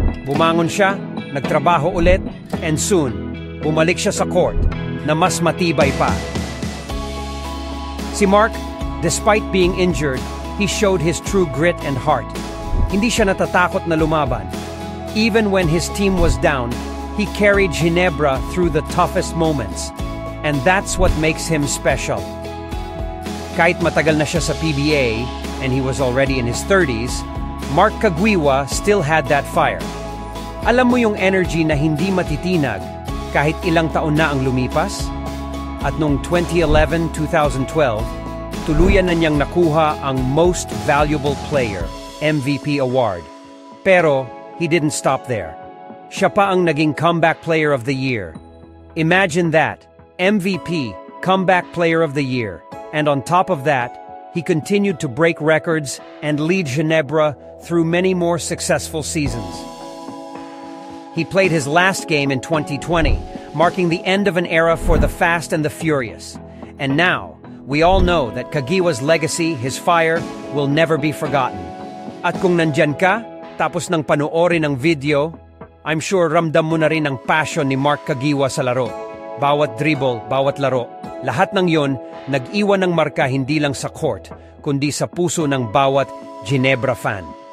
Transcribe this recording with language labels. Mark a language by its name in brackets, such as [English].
[Filipino] Bumangon siya, nagtrabaho ulit, and soon, bumalik siya sa court na mas matibay pa. [English] Si Mark, despite being injured, he showed his true grit and heart. [Filipino] Hindi siya natatakot na lumaban. [English] Even when his team was down, he carried Ginebra through the toughest moments. And that's what makes him special. Kahit matagal na siya sa PBA, and he was already in his 30s, Mark Kagiwa still had that fire. [Filipino] Alam mo yung energy na hindi matitinag kahit ilang taon na ang lumipas? At noong 2011-2012, tuluyan na niyang nakuha ang Most Valuable Player, MVP award. [English] Pero, he didn't stop there. Siya pa ang naging Comeback Player of the Year. Imagine that, MVP, Comeback Player of the Year. And on top of that, he continued to break records and lead Ginebra through many more successful seasons. He played his last game in 2020, marking the end of an era for the Fast and the Furious. And now, we all know that Kagiwa's legacy, his fire, will never be forgotten. [Filipino] At kung nandyan ka, tapos nang panoorin ang video, I'm sure ramdam mo na rin ang passion ni Mark Kagiwa sa laro. bawat dribble, bawat laro. Lahat ng yon nag-iwan ng marka hindi lang sa court, kundi sa puso ng bawat Ginebra fan.